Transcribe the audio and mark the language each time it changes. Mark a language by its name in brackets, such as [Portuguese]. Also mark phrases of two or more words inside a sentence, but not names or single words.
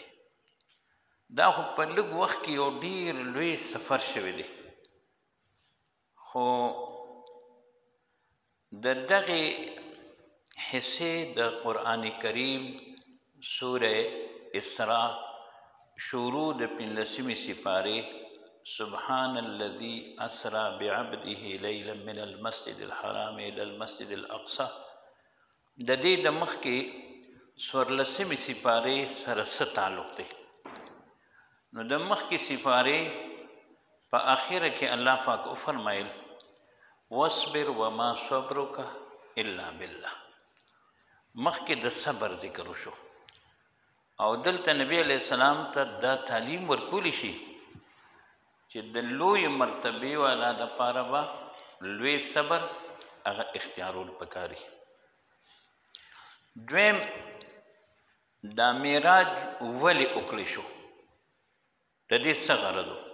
[Pashto] دا خو په لږ وخت کې یو ډېر لوی سفر شوی دی، خو د دغې حصې د قرآن کریم سوره اسراء شروع د 15مې سپارې [Arabic] سبحان الذي اسرى بعبده لیلا من المسجد الحرام الى المسجد الاقصى [Pashto] د دې د مخکې 14مې سپارې سره څه تعلق دی؟ نو د مخکې سپارې په آخره کې الله پاک وفرمایل [Arabic] واصبر وما صبرک الا بالله. [Pashto] مخکې د صبر ذکر وشو، او دلته نبی علیه السلام ته دا تعلیم ورکولی شي چې د لوی مرتبې والا دپاره به لوی صبر هغه اختیارول پکاري. دویم دا معراج ولې وکړی شو، د دې څه غرض و؟